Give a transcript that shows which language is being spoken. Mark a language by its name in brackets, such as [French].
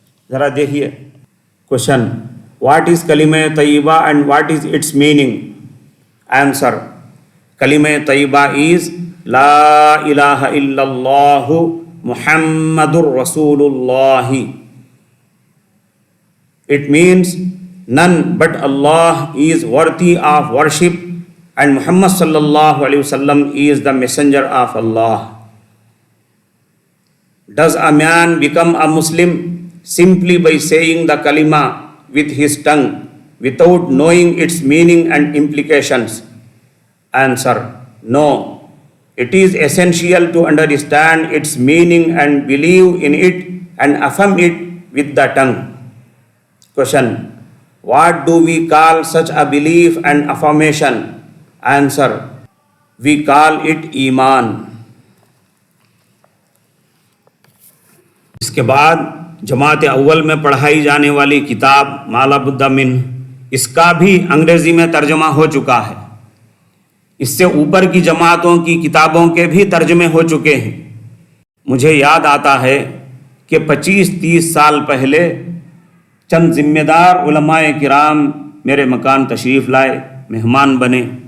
[Urdu] ذرا دیکھیے [English] Question: what is کلمہ طیبہ and what is its meaning? Answer: کلمہ طیبہ از [Arabic] لا الہ الا اللہ محمد الرسول اللہ. [English] It means none but Allah is worthy of worship and Muhammad sallallahu alaihi wasallam is the messenger of Allah. Does a man become a Muslim simply by saying the kalima with his tongue without knowing its meaning and implications? Answer: no. It is essential to understand its meaning and believe in it and affirm it with the tongue. Question: what do we call such a belief and affirmation? Answer: we call it ایمان. [Urdu] اس کے بعد جماعت اول میں پڑھائی جانے والی کتاب ما لا بد منہ، اس کا بھی انگریزی میں ترجمہ ہو چکا ہے. اس سے اوپر کی جماعتوں کی کتابوں کے بھی ترجمے ہو چکے ہیں. مجھے یاد آتا ہے کہ 25-30 سال پہلے چند ذمہ دار علماء کرام میرے مکان تشریف لائے، مہمان بنے.